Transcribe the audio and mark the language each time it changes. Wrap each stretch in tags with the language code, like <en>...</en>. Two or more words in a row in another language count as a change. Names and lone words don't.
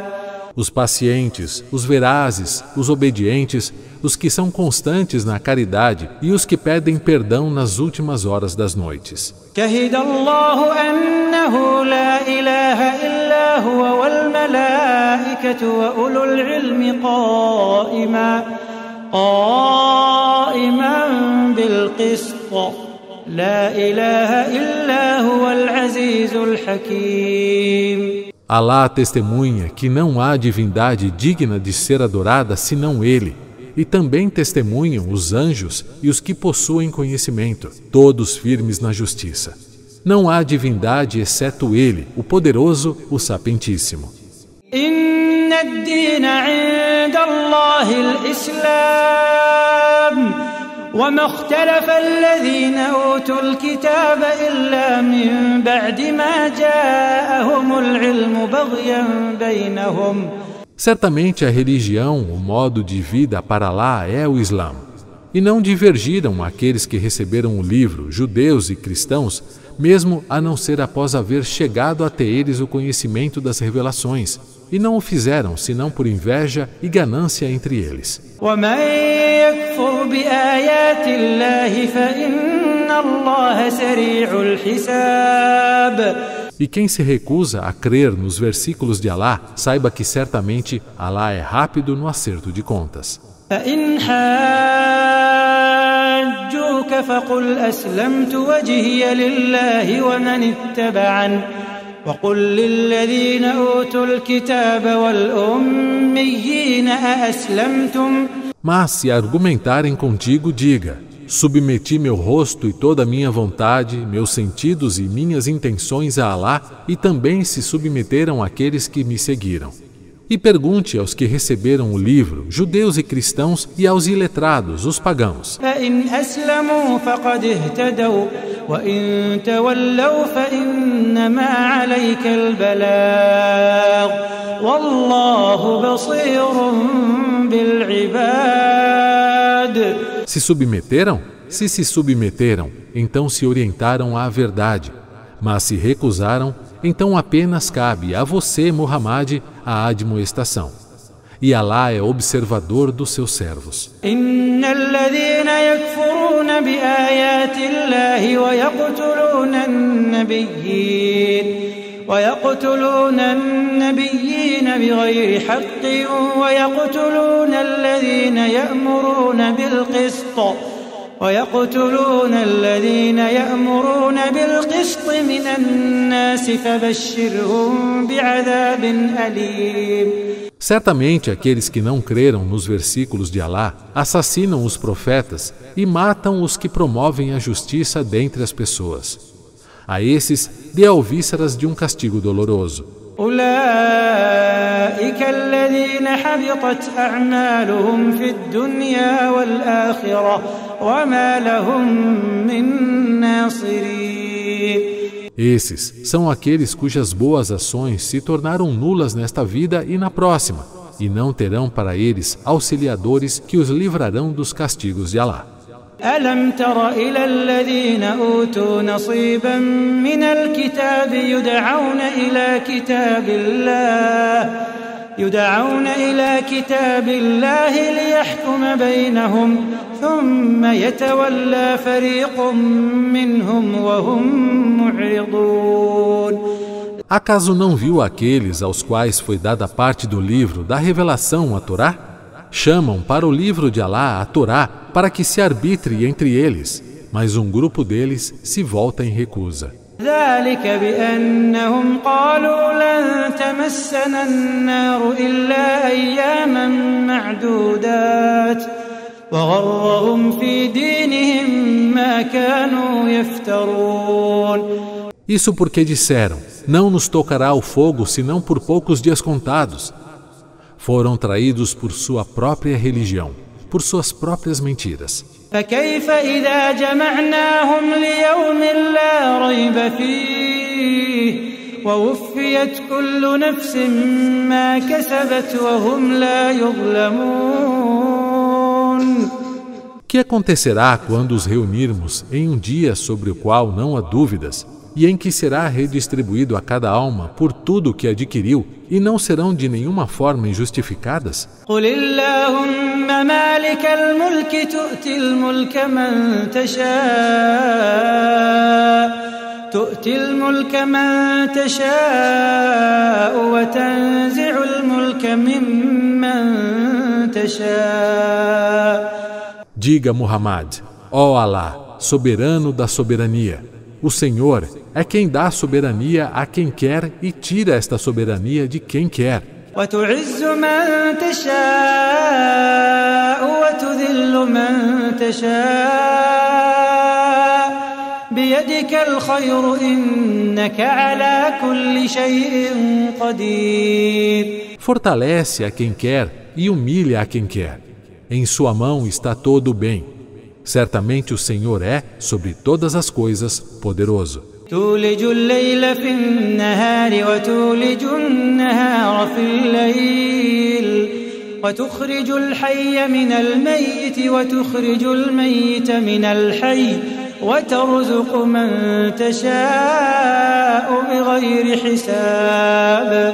<pt>Os pacientes, os verazes, os obedientes, os que são constantes na caridade e os que pedem perdão nas últimas horas das noites.</pt> <ar>شهد الله أنه لا إله إلا هو والملائكة وأولو العلم قائما بالقسط لا إله إلا هو العزيز الحكيم.</ar> <pt>Alá testemunha que não há divindade digna de ser adorada senão Ele, e também testemunham os anjos e os que possuem conhecimento, todos firmes na justiça. Não há divindade exceto Ele, o poderoso, o sapientíssimo.</pt> <ar>إن الدين عند الله الإسلام وما اختلف الذين أوتوا الكتاب إلا من بعد ما جاءهم العلم بغيا بينهم.</ar> <pt>Certamente a religião, o modo de vida para lá é o Islã. E não divergiram aqueles que receberam o livro, judeus e cristãos, mesmo a não ser após haver chegado até eles o conhecimento das revelações. E não o fizeram senão por inveja e ganância entre eles.</pt> <ar>ومن يكفر بآيات الله فإن الله سريع الحساب.</ar> <pt>E quem se recusa a crer nos versículos de Alá, saiba que certamente Alá é rápido no acerto de contas.</pt> <ar>فإن حاجوك فقل أسلمت وجهي لله ومن اتبعني وقل للذين أوتوا الكتاب والأميين أأسلمتم.</ar> <pt>Mas se argumentarem contigo, diga: submeti meu rosto e toda a minha vontade, meus sentidos e minhas intenções a Alá, e também se submeteram àqueles que me seguiram. E pergunte aos que receberam o livro, judeus e cristãos, e aos iletrados, os pagãos.</pt> <ar>فإن أسلموا فقد اهتدوا وإن تولوا فإنما عليك البلاغ والله بصير بالعباد.</ar> <pt>Se submeteram? Se submeteram, então se orientaram à verdade. Mas se recusaram, então apenas cabe a você, Muhammad, a admoestação. E Alá é observador dos seus servos.</pt> <ar>إن الذين يكفرون بآيات الله ويقتلون النبيين بغير حق ويقتلون الذين يأمرون بالقسط من الناس فبشرهم بعذاب أليم.</ar> <pt>Certamente aqueles que não creram nos versículos de Alá assassinam os profetas e matam os que promovem a justiça dentre as pessoas. A esses dê alvíceras de um castigo doloroso.</pt> <ar>أولئك الذين حبطت أعمالهم في الدنيا والآخرة وما لهم من ناصرين.</ar> <pt>Esses são aqueles cujas boas ações se tornaram nulas nesta vida e na próxima, e não terão para eles auxiliadores que os livrarão dos castigos de Alá.</pt> <ar>ألم تر إلى الذين أوتوا نصيبا من الكتاب يدعون إلى كتاب الله ليحكم بينهم ثم يتولى فريق منهم وهم معرضون.</ar> <pt>Acaso não viu aqueles aos quais foi dada parte do livro da revelação, a Torá? Chamam para o livro de Alá, a Torá, para que se arbitre entre eles, mas um grupo deles se volta em recusa.</pt> <ar>ذلك بأنهم قالوا لن تمسنا النار إلا أياما معدودات وغرهم في دينهم ما كانوا يفترون.</ar> <pt>Isso porque disseram: não nos tocará o fogo senão por poucos dias contados. Foram traídos por sua própria religião, por suas próprias mentiras.</pt> <ar>فكيف إذا جمعناهم ليوم لا ريب فيه ووفيت كل نفس ما كسبت وهم لا يظلمون.</ar> <pt>Que acontecerá quando os reunirmos em um dia sobre o qual não há dúvidas e em que será redistribuído a cada alma por tudo o que adquiriu e não serão de nenhuma forma injustificadas?</pt> <ar>قل اللهم مالك الملك تؤتي الملك من تشاء وتنزع الملك ممن تشاء.</ar> <pt>Diga, Muhammad: ó Alá, soberano da soberania, o Senhor é quem dá soberania a quem quer e tira esta soberania de quem quer.</pt> <ar>وتعز من تشاء وتذل من تشاء بيدك الخير إنك على كل شيء قدير.</ar> <pt>Fortalece a quem quer e humilha a quem quer. Em sua mão está todo o bem. Certamente o Senhor é, sobre todas as coisas, poderoso.</pt> <ar>تولج الليل في النهار وتولج النهار في الليل وتخرج الحي من الميت وتخرج الميت من الحي وترزق من تشاء بغير حساب.</ar>